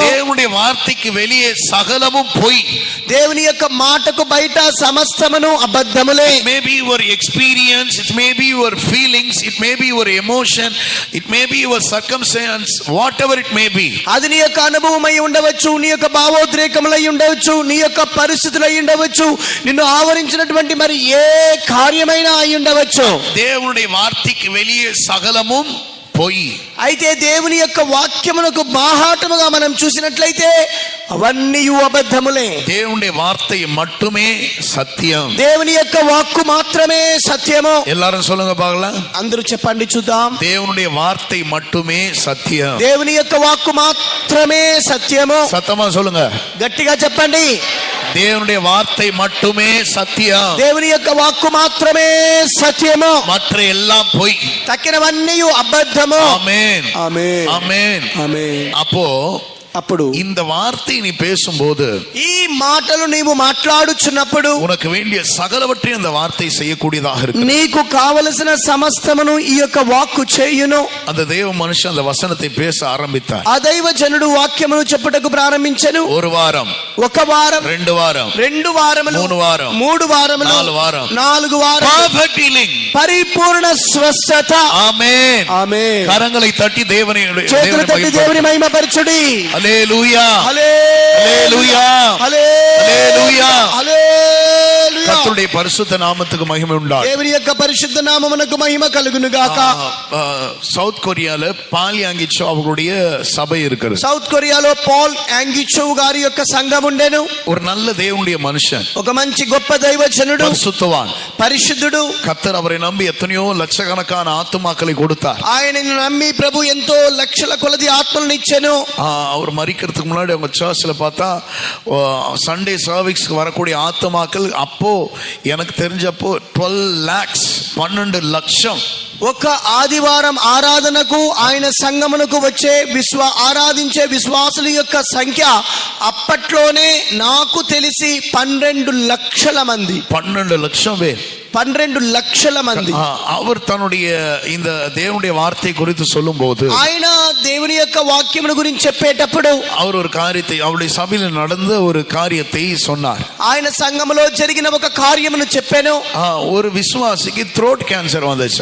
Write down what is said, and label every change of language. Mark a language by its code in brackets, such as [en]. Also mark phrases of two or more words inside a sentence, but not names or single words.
[ta] தேவனுடைய வார்த்தைக்கு வெளியே சகலமும் பொய். [te] దేవుని యొక్క మాటకు బయట సమస్తమును అబద్ధములే. [en] It may be your experience, it may be your feelings, it may be your emotion, it may be your circumstance, whatever it may be. [te] అది నీ యొక్క అనుభవమై ఉండవచ్చు, నీ యొక్క భావోద్రేకములై ఉండవచ్చు, నీ యొక్క పరిస్థితులై ఉండవచ్చు, నిన్ను ఆవరించినటువంటి మరి ఏ కార్యమైనా అయి ఉండవచ్చు. [ta] தேவனுடைய வார்த்தைக்கு வெளியே சகலமும் பொய். [te] అయితే దేవుని యొక్క వాక్యమునకు బాహాటముగా మనం చూసినట్లయితే అవన్నీ అబద్ధములే. [ta] தேவனுடைய வார்த்தை மட்டுமே சத்தியம். [te] దేవుని యొక్క వాక్కు మాత్రమే సత్యము. [ta] எல்லாரும் சொல்லுங்க பார்க்கலாம், [te] అందరూ చెప్పండి చూద్దాం. [ta] தேவனுடைய வார்த்தை மட்டுமே சத்தியம். [te] దేవుని యొక్క వాక్కు మాత్రమే సత్యము. [ta] சத்தமா சொல்லுங்க, [te] గట్టిగా చెప్పండి. [ta] தேவனுடைய வார்த்தை மட்டுமே சத்தியம். [te] దేవుని యొక్క వాక్కు మాత్రమే సత్యము, [ta] மற்ற எல்லாம் பொய். [te] తక్కినవన్నీ అబద్ధము. [ta] ஆமென், [te] ఆమేన్, [ta] ஆமென். [te] ఆమేన్. [ta] அப்போ [te] అప్పుడు [ta] இந்த வார்த்தை நீ பேசும்போது [te] ఈ మాటలు నీవు మాట్లాడుచున్నప్పుడు [ta] உனக்கு வேண்டிய சகலவற்றையும் அந்த வார்த்தை செய்யக்கூடியதாக இருக்கு. [te] నీకు కావలసిన సమస్తమును ఈ యొక్క వాక్కు చేయును. [ta] அந்த தேவ மனுஷன் அந்த வசனத்தை பேச ஆரம்பித்தார். [te] ఆ దైవ జనుడు వాక్యమును చెప్పుటకు ప్రారంభించెను. [ta] ஒரு వారం, [te] ఒక వారం, [ta] 2 వారం, [te] 2 వారములు, [ta] 3 వారం, [te] 3 వారములు, [ta] 4 వారం, [te] 4 వారములు, [en] perfect healing, [te] పరిపూర్ణ స్వస్థత. ఆమేన్. ఆమేన్. [ta] கரங்களை தட்டி దేవుని [te] చేతులు తట్టి దేవుని మహిమపరచుడి. హల్లెలూయా, హల్లెలూయా, హల్లెలూయా, హల్లెలూయా. [ta] கர்த்தருடைய பரிசுத்த நாமத்துக்கு மகிமை உண்டாகும். [te] దేవుని యొక్క పరిశుద్ధ నామమునకు మహిమ కలుగును గాక. [ta] சவுத் கொரியால பால் యాంగిచో அவங்களுடைய சபை இருக்கிறது. [te] సౌత్ కొరియాలో పాల్ యాంగిచో గారి యొక్క సంఘం ఉండెను. [ta] ஒரு நல்ல தேவனுடைய மனுஷன், [te] ఒక మంచి గొప్ప దైవజనుడు, [ta] பரிசுத்தவான், [te] పరిశుద్ధుడు. [ta] கர்த்தர் அவரை நம்பி எத்தனையோ லட்சக்கணக்கான ஆத்துமாக்களை கொடுத்தார். [te] ఆయనను నమ్మి ప్రభు ఎంతో లక్షల కొలది ఆత్మలను ఇచ్చెను. [ta] அவர் மரிக்கிறதுக்கு முன்னாடி அவங்க சர்ச்ல பார்த்தா சண்டே சர்வீஸ்க்கு வரக்கூடிய ஆத்துமாக்கள் அப்போ எனக்கு தெரிஞ்சப்போ 12 lakhs 12 లక్షం. [te] ఒక ఆదివారం ఆరాధనకు ఆయన సంఘమునకు వచ్చే ఆరాధించే విశ్వాసుల యొక్క సంఖ్య అప్పట్లోనే నాకు తెలిసి 12 లక్షల మంది. [ta] 12 లక్షం பேர், [te] 12 లక్షల మంది. [ta] அவர் தன்னுடைய இந்த தேவனுடைய வார்த்தை குறித்து சொல்லும் போது [te] ఆయన దేవుని యొక్క వాక్యమును గురించి చెప్పేటప్పుడు [ta] அவர் ஒரு காரியத்தை அவருடைய சபையில் நடந்த ஒரு காரியத்தை சொன்னார். [te] ఆయన సంఘములో జరిగిన ఒక కార్యమును చెప్పాను. [ta] ஒரு விசுவாசிக்கு த்ரோட் கேன்சர் வந்துச்சு.